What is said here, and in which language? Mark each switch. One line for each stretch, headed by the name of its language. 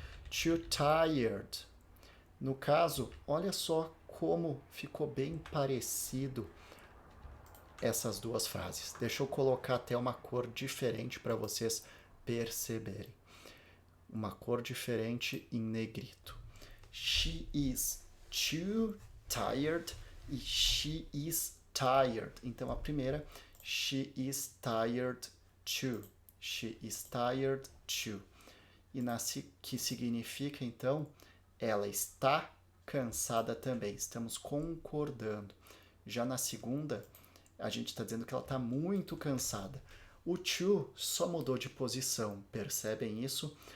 English: Too tired.
Portuguese: No caso, olha só como ficou bem parecido essas duas frases. Deixa eu colocar até uma cor diferente para vocês perceberem. Uma cor diferente em negrito.
English: She is too tired
Portuguese: e
English: she is tired.
Portuguese: Então a primeira,
English: she is tired too. She is tired too.
Portuguese: E que significa então, ela está cansada também. Estamos concordando. Já na segunda, a gente está dizendo que ela está muito cansada. O to só mudou de posição, percebem isso?